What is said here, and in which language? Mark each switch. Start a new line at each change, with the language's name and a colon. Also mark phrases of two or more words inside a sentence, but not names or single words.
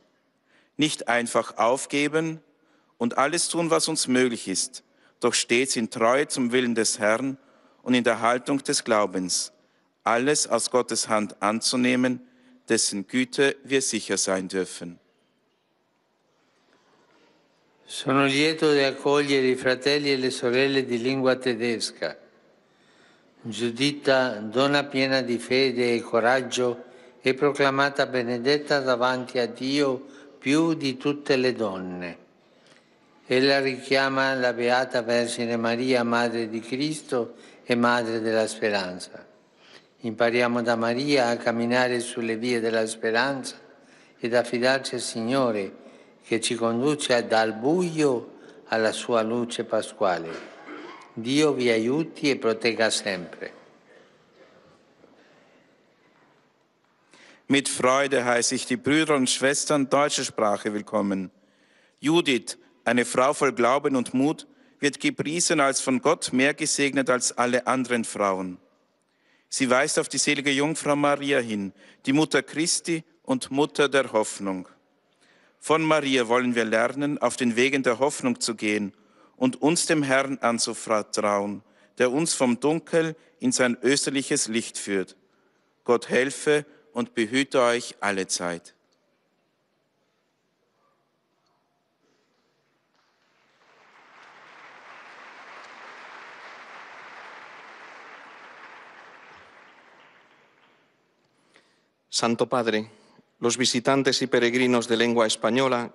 German: Nicht einfach aufgeben und alles tun, was uns möglich ist, doch stets in Treue zum Willen des Herrn und in der Haltung des Glaubens, alles aus Gottes Hand anzunehmen, dessen Güte wir sicher sein dürfen.
Italian: Sono lieto di accogliere I fratelli e le sorelle di lingua tedesca. Giuditta, donna piena di fede e coraggio, è proclamata benedetta davanti a Dio più di tutte le donne. Ella richiama la Beata Vergine Maria, Madre di Cristo e Madre della Speranza. Impariamo da Maria a camminare sulle vie della speranza ed affidarci al Signore che ci conduce dal buio alla sua luce pasquale. Dio vi aiuti e protegga sempre.
German: Mit Freude heiße ich die Brüder und Schwestern deutscher Sprache willkommen. Judith, eine Frau voll Glauben und Mut, wird gepriesen als von Gott mehr gesegnet als alle anderen Frauen. Sie weist auf die selige Jungfrau Maria hin, die Mutter Christi und Mutter der Hoffnung. Von Maria wollen wir lernen, auf den Wegen der Hoffnung zu gehen und uns dem Herrn anzuvertrauen, der uns vom Dunkel in sein österliches Licht führt. Gott helfe und behüte euch alle Zeit.
Spanish: Santo Padre, los visitantes y peregrinos de lengua española